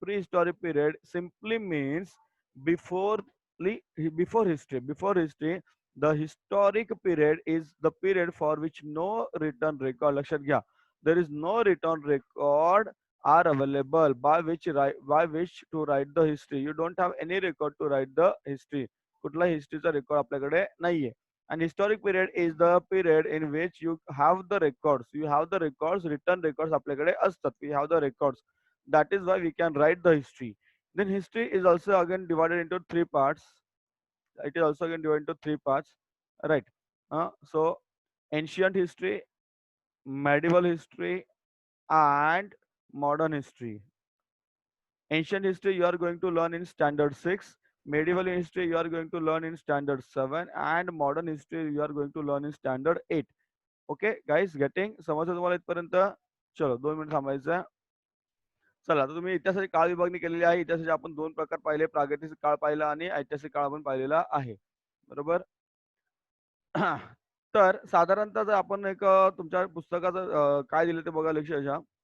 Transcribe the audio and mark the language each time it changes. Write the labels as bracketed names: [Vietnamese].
[English] Prehistoric period simply means before before history. Before history, the historic period is the period for which no written record. [Marathi] लक्षात घ्या. [English] There is no written record are available by which to write the history. You don't have any record to write the history. [Marathi] कुठला हिस्ट्रीचा record आपल्याकडे नाहीये. [English] And historic period is the period in which you have the records. You have the records, written records [Marathi] आपल्याकडे असतात. [English] We have the records. That is why we can write the history. Then history is also again divided into 3 parts. It is also again divided into 3 parts. Right. So ancient history, medieval history, and modern history. Ancient history you are going to learn in standard 6. Medieval history you are going to learn in standard 7. And modern history you are going to learn in standard 8. [Marathi] Okay guys getting समजलं तुम्हाला इथपर्यंत? चलो 2 minute थांबायचं. चला आता तुम्ही इतिहासाची काळ विभागणी केलेली आहे. इतिहासाचे आपण 2 प्रकार पाहिले. प्रागैतिहासिक काळ पाहिला आणि ऐतिहासिक काळ आपण पाहिलेला आहे. बरोबर? तर साधारणतः जर आपण एक तुमच्या पुस्तकाचं काय दिलं ते बघा लक्षात.